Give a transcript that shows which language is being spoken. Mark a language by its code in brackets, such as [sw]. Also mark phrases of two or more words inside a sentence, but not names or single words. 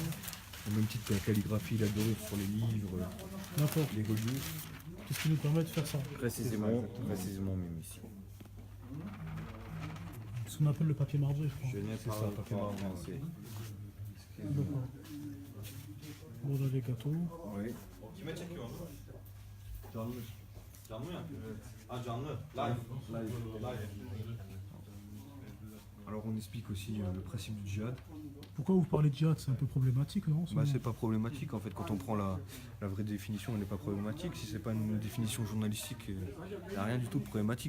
[fr] Au même titre que la calligraphie, la dorure sur les livres, D'accord. les reliefs. Qu'est-ce qui nous permet de faire ça? Précisément même ici. Ce qu'on appelle le papier marbré, je crois. Je n'ai C'est ça, pas papier marbré. français. D'accord. Voilà les gâteaux. Oui. [tr] Kime çekiyor onu? Canlı. Canlı mı yapıyor? Ha canlı. [en] Live. [fr] Alors on explique aussi le principe du djihad. Pourquoi vous parlez de djihad? C'est un peu problématique, non? en ce Bah, moment c'est pas problématique en fait, quand on prend la vraie définition, elle n'est pas problématique. Si c'est pas une définition journalistique, il n'y a rien du tout de problématique.